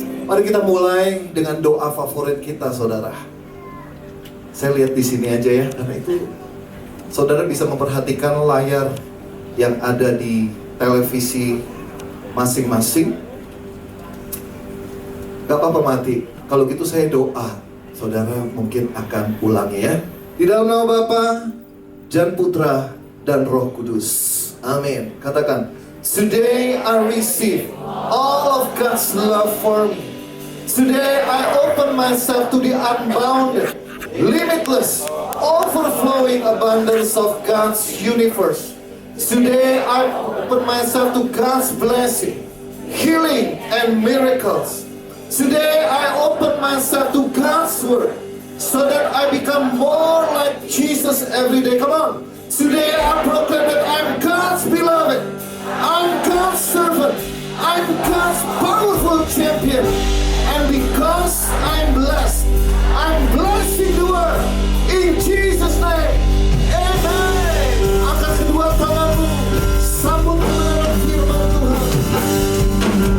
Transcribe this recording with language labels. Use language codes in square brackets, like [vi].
[id] Mari kita mulai dengan doa favorit kita, saudara. Saya lihat di sini aja ya, karena itu saudara bisa memperhatikan layar yang ada di televisi masing-masing. Gak apa-apa mati. Kalau gitu saya doa, saudara mungkin akan ulangi ya. Di dalam nama Bapa dan Putra dan Roh Kudus. Amin. [en] Katakan, today I receive all of God's love for me. Today I open myself to the unbounded, limitless, overflowing abundance of God's universe. Today I open myself to God's blessing, healing, and miracles. Today I open myself to God's word, so that I become more like Jesus every day. Come on. Today I proclaim that I'm God's beloved, I'm God's servant, I'm God's powerful champion. And because I'm blessing the world. In Jesus' name, amen. [id] Angkat kedua tanganmu, sambut kebenaran firman Tuhan.